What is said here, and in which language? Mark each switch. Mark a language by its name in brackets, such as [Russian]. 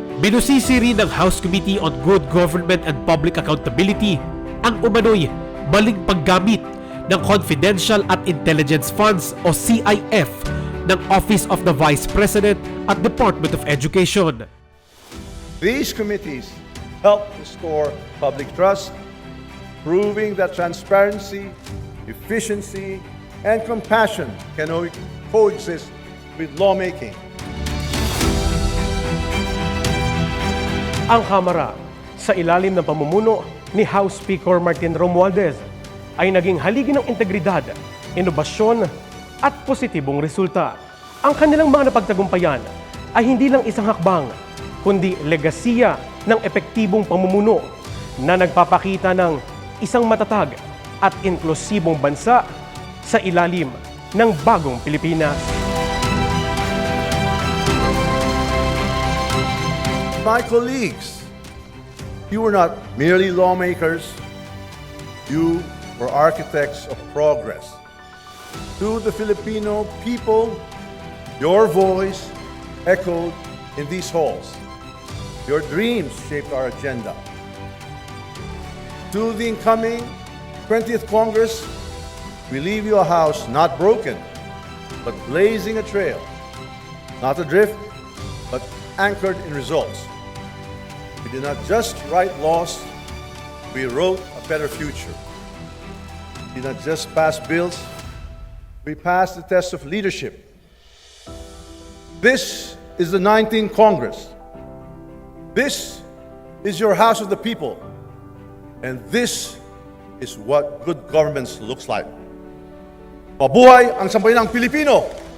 [Filipino] Binusisi rin ng House Committee on Good Government and Public Accountability ang umano'y maling paggamit ng Confidential at Intelligence Funds o CIF ng Office of the Vice President at Department of Education. [English] These committees help restore public trust, proving that transparency, efficiency, and compassion can coexist with lawmaking. [Filipino] Ang Kamara, sa ilalim ng pamumuno ni House Speaker Martin Romualdez, ay naging haligi ng integridad, inobasyon at positibong resulta. Ang kanilang mga napagtagumpayan ay hindi lang isang hakbang, kundi legasiya ng epektibong pamumuno na nagpapakita ng isang matatag at inklusibong bansa sa ilalim ng bagong Pilipinas. [English] My colleagues, you were not merely lawmakers, you were architects of progress. To the Filipino people, your voice echoed in these halls. Your dreams shaped our agenda. To the incoming 20th Congress, we leave you a house not broken, but blazing a trail, not adrift, but anchored in results. We did not just write laws, we wrote a better future. We did not just pass bills, we passed the test of leadership. This is the 19th Congress. This is your House of the People. And this is what good governance looks like. [Filipino] Mabuhay ang sambayanang Pilipino!